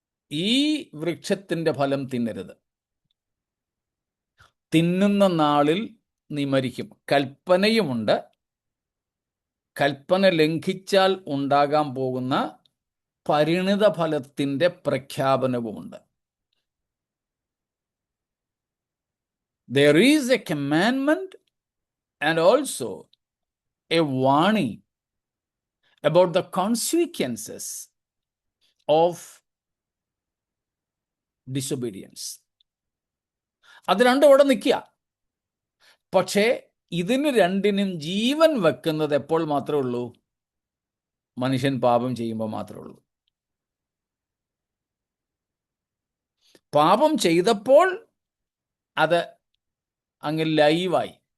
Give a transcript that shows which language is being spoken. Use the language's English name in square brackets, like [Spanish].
[Malayalam] ഈ വൃക്ഷത്തിൻ്റെ ഫലം തിന്നരുത്, തിന്നുന്ന നാളിൽ നീ മരിക്കും. കൽപ്പനയുമുണ്ട്. കൽപ്പന ലംഘിച്ചാൽ ഉണ്ടാകാൻ പോകുന്ന പരിണിത ഫലത്തിൻ്റെ പ്രഖ്യാപനവുമുണ്ട്. [English] There is a commandment and also a warning about the consequences of disobedience. [Malayalam] അത് രണ്ടും അവിടെ നിൽക്കുക. പക്ഷേ ഇതിന് രണ്ടിനും ജീവൻ വെക്കുന്നത് എപ്പോൾ മാത്രമേ ഉള്ളൂ? മനുഷ്യൻ പാപം ചെയ്യുമ്പോൾ മാത്രമേ ഉള്ളൂ. പാപം ചെയ്തപ്പോൾ അത് അങ്ങ് ലൈവായി.